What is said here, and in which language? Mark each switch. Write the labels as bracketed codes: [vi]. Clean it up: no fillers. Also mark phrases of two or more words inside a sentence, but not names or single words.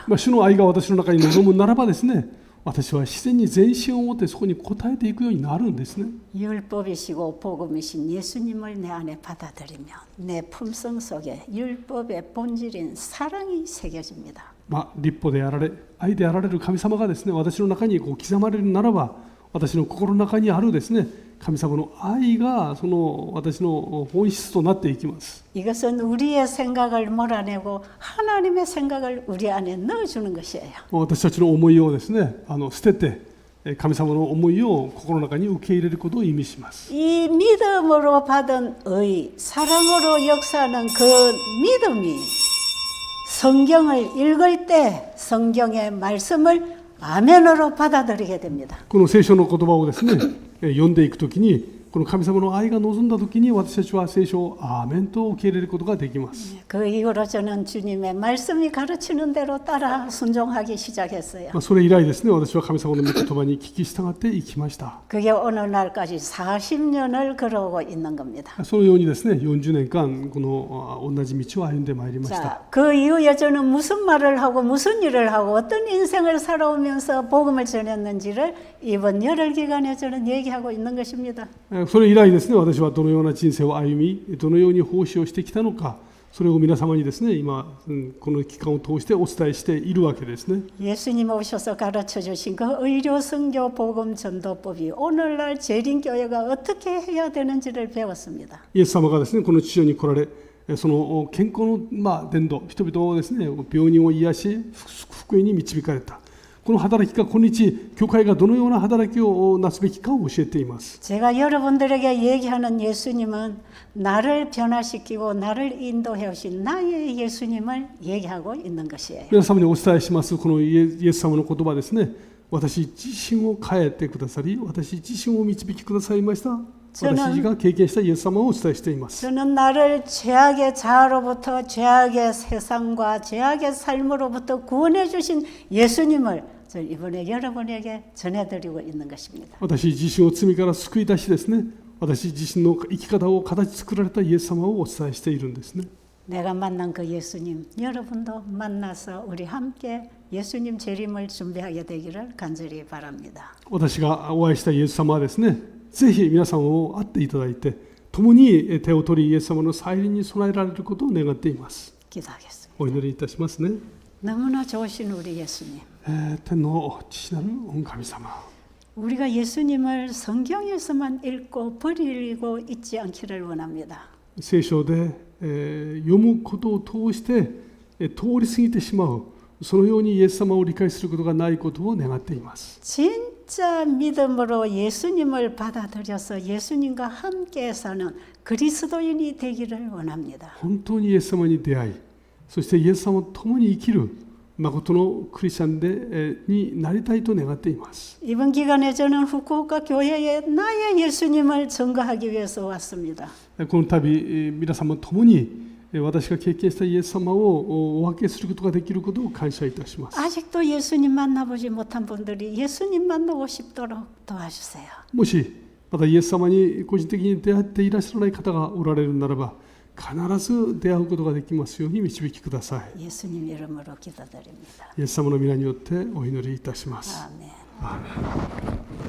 [ja] 主の愛が私の中に望むならばですね、私は自然に全身を持ってそこに応えていくようになるんですね。 [ko] 율법이시고 복음이신 예수님을 내 안에 받아들이면 내 품성 속에 율법의 본질인 사랑이 새겨집니다. [ja] 立法であられ、愛であられる神様がですね、私の中に刻まれるならば、私の心の中にあるですね、神様の愛がその私の本質となっていきます。 [ko] 이것은 우리의 생각을 몰아내고 하나님의 생각을 우리 안에 넣어주는 것이에요. [ja] 私たちの思いをですね、捨てて神様の思いを心の中に受け入れることを意味します。 [ko] 이 믿음으로 받은 의, 사랑으로 역사하는 그 믿음이 성경을 읽을 때 성경의 말씀을 아멘으로 받아들이게 됩니다. [ja] この聖書の言葉をですね、読んでいくときに、この神様の愛が望んだときに私たちは聖書をアーメンと受け入れることができます。 [ko] 그 이후로 저는 주님의 말씀이 가르치는 대로 따라 순종하기 시작했어요. [ja] それ以来ですね、私は神様の御言葉に聞き従っていきました。 [ko] 그게 오늘날까지 40년을 걸어오고 있는 겁니다. [ja] そのようにですね、40年間この同じ道を歩んでまいりました。 [ko] 자, 그 이후에 저는 무슨 말을 하고 무슨 일을 하고 어떤 인생을 살아오면서 복음을 전했는지를 이번 열흘 기간에 저는 얘기하고 있는 것입니다. [ja] それ以来ですね、私はどのような人生を歩み、どのように奉仕をしてきたのか、 それを皆様にですね、今、この期間を通してお伝えしているわけですね。 [ko] 예수님 오셔서 가르쳐 주신 그 의료 선교 복음 전도법이 오늘날 재림교회가 어떻게 해야 되는지를 배웠습니다. [ja] イエス様がですね、この地上に来られ、その健康の伝道、人々をですね、病人を癒し、福音に導かれた。この働きが今日、教会がどのような働きをなすべきかを教えています。 [ko] 제가 여러분들에게 얘기하는 예수님은 나를 변화시키고 나를 인도해 오신 나의 예수님을 얘기하고 있는 것이에요. [ja] 皆様にお伝えしますこのイエス様の言葉ですね。私自身を変えてくださり、私自身を導きくださいました。私が経験したイエス様をお伝えしています。 [ko] 저는 나를 죄악의 자아로부터 죄악의 세상과 죄악의 삶으로부터 구원해 주신 예수님을 저 이번에 여러분에게 전해드리고 있는 것입니다. [ja] 私自身を罪から救い出しですね、私自身の生き方を形作られたイエス様をお伝えしているんですね。 [ko] 내가 만난 그 예수님, 여러분도 만나서 우리 함께 예수님 재림을 준비하게 되기를 간절히 바랍니다. [ja] 私がお会いしたイエス様はですね、ぜひ皆さんを会っていただいて、共に手を取りイエス様の再臨に備えられることを願っています。 [ko] 기도하겠습니다. [ja] お祈りいたしますね。 [ko] 너무나 좋으신 우리 예수님. [ja] 天の父なる御神様、 [ko] 우리가 예수님을 성경에서만 읽고 버리고 있지 않기를 원합니다. [ja] 聖書で、読むことを通して、通り過ぎてしまう、そのようにイエス様を理解することがないことを願っています。 [ko] 진짜 믿음으로 예수님을 받아들여서 예수님과 함께 사는 그리스도인이 되기를 원합니다. [ja] 本当にイエス様に出会い、そしてイエス様と共に生きる誠のクリスチャンになりたいと願っています。 [ko] 이번 기간에 저는 후쿠오카 교회에 나의 예수님을 증거하기 위해서 왔습니다. [ja] この度、皆様と共に私が経験したイエス様をお分けすることができることを感謝いたします。 [ko] 아직도 예수님 만나보지 못한 분들이 예수님 만나고 싶도록 도와주세요. [ja] もしまたイエス様に個人的に出会っていらっしゃらない方がおられるならば、必ず出会うことができますように導きください。 [ko] 예수님 이름으로 기도드립니다. [ja] イエス様の皆によってお祈りいたします。 [ko] 아멘. [ja] アーメン。